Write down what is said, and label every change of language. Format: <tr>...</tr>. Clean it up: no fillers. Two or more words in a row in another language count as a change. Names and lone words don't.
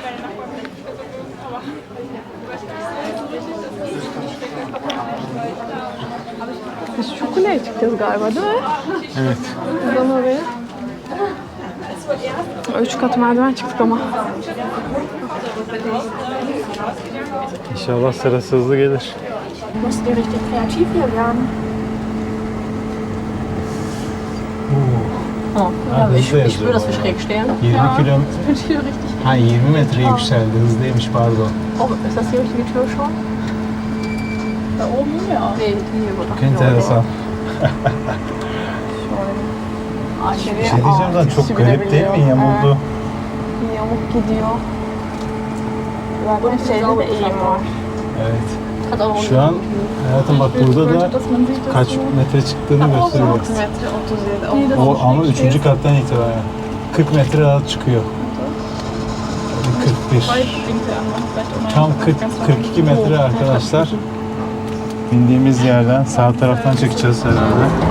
<tr>Biz şu kuleye çıkacağız galiba değil mi? Evet. Buradan oraya. 3 kat merdiven çıktık ama. İnşallah sırası hızlı gelir.</tr> <de>Musst du richtig kreativ hier werden. Oh, ja,</de> <tr>hızlı</tr> <de>ich spüre, dass wir</de> <tr>yazıyor.</tr> <de>schräg stehen.</de> <tr>20 kilometre.</tr> <de>Ich bin hier richtig.</de> <tr>Ha 20 metre yükseldi. Hızlıymış pardon.</tr> <de>Oh, ist das die richtige Tür schon? Da oben? Ja. Nee, die wird</de> <tr>Çok enteresan. İçeriye Bir şey diyeceğim lan çok garip değil mi? Yamuldu. Yamuk gidiyor. Zaten şeyde de eğim var. Evet.</tr> <de>Hat auch</de> <tr>Şu an hayatım bak burada da</tr> <de>dass man sieht, dass</de> <tr>kaç metre çıktığını gösteriyor. 6 metre 37. O ama 3. kattan itibaren 40 metre rahat çıkıyor. 41. Tam 42 metre arkadaşlar. Bindiğimiz yerden sağ taraftan çıkacağız herhalde.</tr>